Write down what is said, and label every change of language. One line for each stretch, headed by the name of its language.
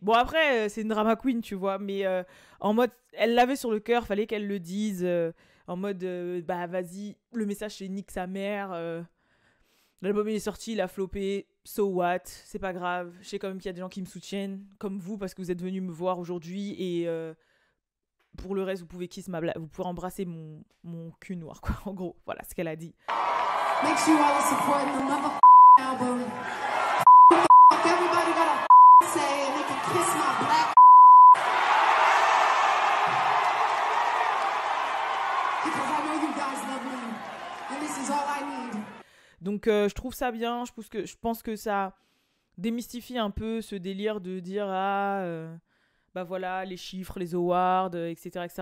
French: Bon, après, c'est une drama queen, tu vois, mais en mode, elle l'avait sur le cœur, fallait qu'elle le dise, en mode, bah vas-y, le message c'est nique sa mère, l'album il est sorti, il a floppé,
English: so what,
French: c'est pas grave, je sais quand même qu'il y a des gens qui me soutiennent, comme vous, parce que vous êtes venus me voir aujourd'hui, et pour le reste, vous pouvez vous pouvez embrasser mon cul noir, quoi, en gros, voilà ce qu'elle a dit.
English: Make sure you all support the mother album. Everybody gotta say and they can kiss my black because I know you guys love me and this is all I need.
French: Donc je trouve ça bien, je pense que ça démystifie un peu ce délire de dire bah voilà, les chiffres, les awards, etc.